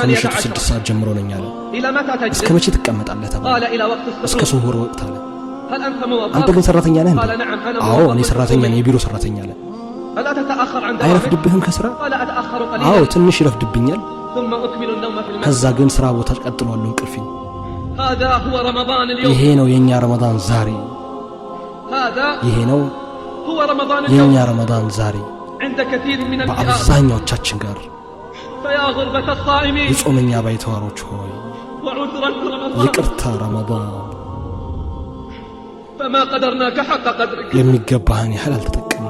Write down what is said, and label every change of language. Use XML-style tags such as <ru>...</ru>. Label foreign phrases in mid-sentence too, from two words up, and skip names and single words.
<am>ከምሽቱ 6</am> <ar>عشر</ar> <am>ሰዓት ጀምሮ ነኝ አለ</am> <ar>إلى متى</ar> <am>እስከ</am> <ar>تجلس؟</ar> <am>መቼ ትቀመጣለህ ተባለ</am> <ar>قال إلى وقت</ar> <am>እስከ</am> <ar>السحور</ar> <am>ስሁር ወቅት አለ</am> <ar>هل أنت موظف؟</ar> <am>አንተ ግን ሰራተኛ ነህ?</am> <ar>قال نعم أنا</ar> <am>አዎ</am> <ar>موظف</ar> <am>እኔ ሰራተኛ ነኝ፣ የቢሮ ሰራተኛ ነኝ።</am> <ar>ألا تتأخر عن</ar> <am>አይረፍድብህም ከስራ?</am> <ar>قال أتأخر</ar> <am>አዎ</am> <ar>قليلا</ar> <am>ትንሽ ይረፍድብኛል።</am> <ar>ثم أكمل النوم في المسجد</ar> <am>ከዛ ግን ስራ ቦታ ቀጥሏል እንቅልፌን።</am> <ar>هذا هو رمضان اليوم</ar> <am>ይሄ ነው የኛ ረመዳን ዛሬ።</am> <ar>هذا</ar> <am>ይሄ ነው</am> <ar>هو رمضان</ar> <am>የኛ</am> <ar>اليوم</ar> <am>ረመዳን ዛሬ</am> <ar>عند كثير من الفئات</ar> <am>በአብዛኛዎቻችን ጋር።</am> <ar>فيا غربة الصائمين</ar> <am>የጾመኛ ባይተዋሮች ሆይ</am> <ar>وعذرا رمضان</ar> <am>ይቅርታ ረመዳን</am> <ar>فما قدرناك حق قدرك</ar> <am>የሚገባህን ያህል አልተጠቀምንም።</am>